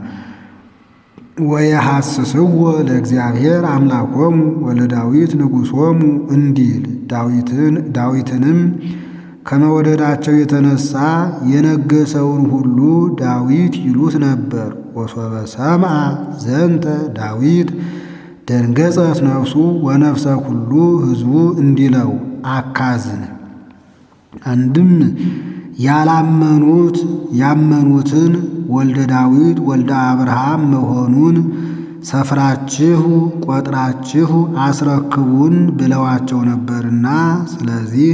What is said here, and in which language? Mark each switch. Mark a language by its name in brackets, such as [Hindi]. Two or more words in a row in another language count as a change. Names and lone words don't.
[Geez] ወየሐስስዎ ለእግዚአብሔር አምላኮሙ ወለዳዊት ንጉሶሙ [Amharic] እንዲል ዳዊትንም ከመወደዳቸው የተነሳ የነገሰውን ሁሉ ዳዊት ይሉት ነበር። [Geez] ወሶበ ሰምዐ ዘንተ ዳዊት ደንገጸት ነፍሱ ወነፍሰ ኩሉ ሕዝቡ [Amharic] እንዲለው አካዝን። አንድም ያመኑትን ወልደ ዳዊት ወልደ አብርሃም መሆኑን ሰፍራችሁ ቆጥራችሁ አስረክቡን ብለዋቸው ነበርና፣ ስለዚህ